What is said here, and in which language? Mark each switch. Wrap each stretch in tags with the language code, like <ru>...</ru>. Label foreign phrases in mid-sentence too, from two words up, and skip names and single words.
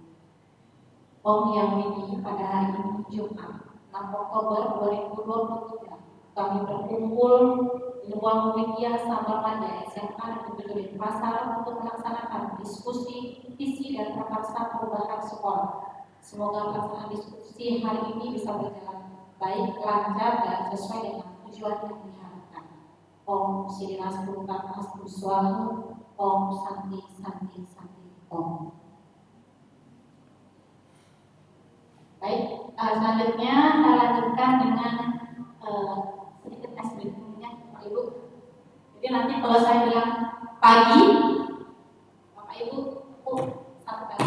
<id>Om yang ini pada hari ini Jumat 6 Oktober 2023 kami berkumpul di ruang media Sabarmada SMA Negeri Denpasar untuk melaksanakan diskusi visi dan prakarsa perubahan sekolah. Semoga pelaksanaan diskusi hari ini bisa berjalan baik, lancar, dan sesuai dengan tujuan yang diharapkan.</id> <sa>Om Sirilastu Karnastu Swaha, Om Santi Santi Santi Om.</sa> <id>Baik, selanjutnya saya lanjutkan dengan sedikit tes briefingnya Bapak Ibu. Jadi nanti kalau saya bilang pagi, Bapak Ibu satu kali.</id>